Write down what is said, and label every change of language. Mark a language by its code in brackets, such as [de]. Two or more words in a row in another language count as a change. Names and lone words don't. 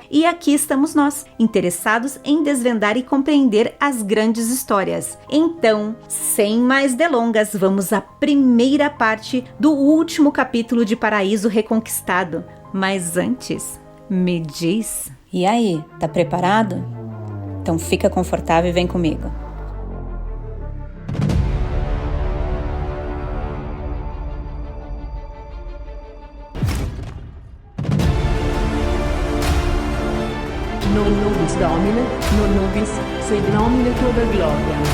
[pt] E aqui estamos nós, interessados em desvendar e compreender as grandes histórias. Então, sem mais delongas, vamos à primeira parte do último capítulo de Paraíso Reconquistado. Mas antes, me diz... E aí, tá preparado? Então fica confortável e vem comigo. [la] Non nobis Domine, non nobis, sed nomine Tuo per gloria.